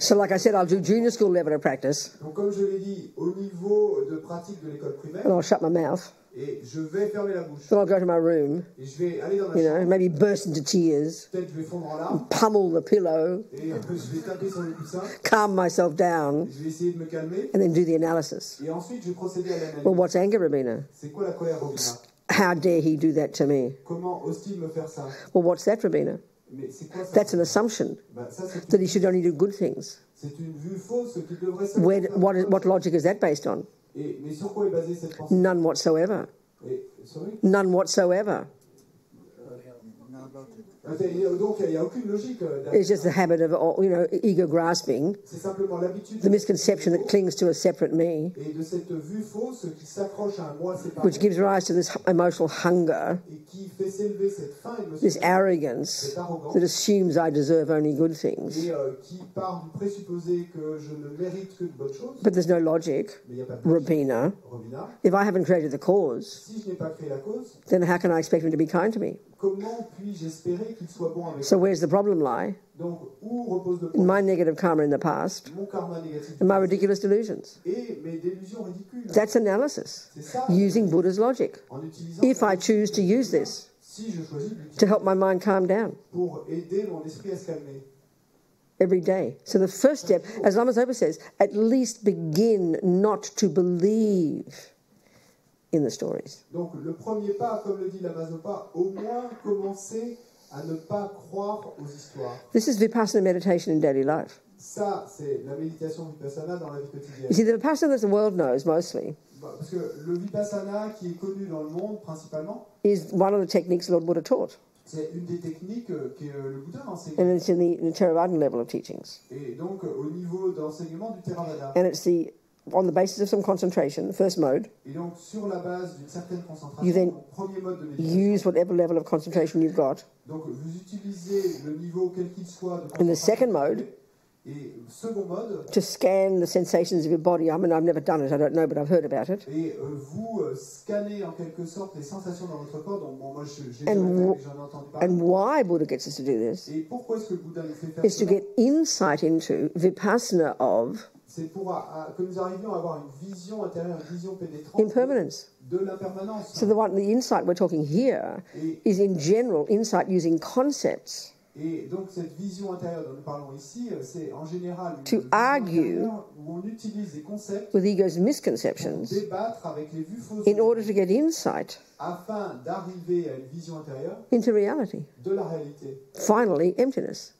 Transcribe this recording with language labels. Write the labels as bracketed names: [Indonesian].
[English] So like I said, I'll do junior school level of practice, [French] Donc comme je l'ai dit, au niveau de pratique de l'école primaire, [English] and I'll shut my mouth, [French] et je vais fermer la bouche, [English] then I'll go to my room, [French] et je vais aller dans ma [English] you know, [French] chambre, [English] maybe burst into tears, [French] peut-être je vais fondre en larmes, [English] pummel the pillow, [French] et je vais taper sur le coussin, [English] calm myself down, [French] je vais essayer de me calmer, [English] and then do the analysis. [French] et ensuite je vais procéder à l'analyse. [English] Well, what's anger, Robina? [French] C'est quoi la colère, Robina? [English] How dare he do that to me? [French] Comment ose-t-il me faire ça? [English] Well, what's that, Robina? [French] Mais c'est quoi ça? [English] That's an assumption [French] Ça, c'est [English] that he should only do good things. [French] une vue fausse qui devrait se [English] What logic is that based on? [French] Mais sur quoi est basée cette pensée? [English] None whatsoever. Sorry? None whatsoever. [French] Donc il n'y a aucune logique. [English] It's just the habit of, ego grasping, [French] C'est simplement l'habitude [English] the misconception that clings to a separate me, [French] et de cette vue fausse qui s'accroche à un moi séparé [English] which gives rise to this emotional hunger, [French] et qui fait s'élever cette faim [English] this [French] émotionnelle, [English] arrogance [French] cette arrogance [English] that assumes I deserve only good things. [French] et qui part du présupposé que je ne mérite que de bonnes choses. [English] But there's no logic, [French] Mais il n'y a pas de [English] Robina. [French] Robina. [English] If I haven't created the cause, [French] Si je n'ai pas créé la cause, [English] then how can I expect him to be kind to me? [French] comment puis-je espérer qu'il soit bon avec [English] So [French] moi? [English] where's the problem lie? [French] Donc où repose le [English] In [French] problème? [English] my negative karma in the past [French] Mon karma négatif [English] and my ridiculous delusions. [French] et mes délusions ridicules. [English] That's analysis, [French] C'est ça, [English] using Buddha's logic. [French] en utilisant [English] If I choose to use this [French] si je choisis d'utiliser [English] to help my mind calm down [French] pour aider mon esprit à se calmer. [English] every day. So the first step, as Lama Zopa says, at least begin not to believe in the stories. [French] Donc le premier pas, comme le dit Lama Zopa, au moins commencer à ne pas croire aux histoires. [English] This is Vipassana meditation in daily life. [French] Ça, c'est la méditation vipassana dans la vie [English] You [French] quotidienne. [English] see, the Vipassana that the world knows mostly [French] Parce que le vipassana qui est connu dans le monde principalement, [English] is one of the techniques Lord Buddha taught. [French] c'est une des techniques que le Bouddha enseigne. [English] And it's in the Theravadan level of teachings. [French] Et donc au niveau d'enseignement du Theravada. [English] And it's on the basis of some concentration, the first mode, [French] Et donc sur la base d'une certaine concentration, [English] You then [French] au premier mode de méditation, [English] use whatever level of concentration you've got. [French] donc vous utilisez le niveau quel qu'il soit de [English] In the second mode, [French] Et second mode, [English] to scan the sensations of your body. I mean, I've never done it, I don't know, but I've heard about it. [French] et vous scannez en quelque sorte les sensations dans votre corps. Donc bon, moi j'ai [English] And [French] j'en ai entendu parler. [English] And why Buddha gets us to do this [French] Et pourquoi est-ce que le Bouddha nous fait faire [English] is to [French] cela? [English] get insight into Vipassana of [French] C'est pour que nous arrivions à avoir une vision intérieure, une vision pénétrante [English] impermanence. [French] de l'impermanence. [English] So the insight we're talking here [French] Et [English] is in general insight using concepts [French] Et donc cette vision intérieure dont nous parlons ici, c'est en général une [English] To [French] vision [English] argue [French] intérieure où on utilise des concepts [English] with ego's [French] pour [English] misconceptions [French] débattre avec les vues fausses [English] in order to get insight [French] afin d'arriver à une vision intérieure [English] into reality. [French] de la réalité [English] Finally, emptiness.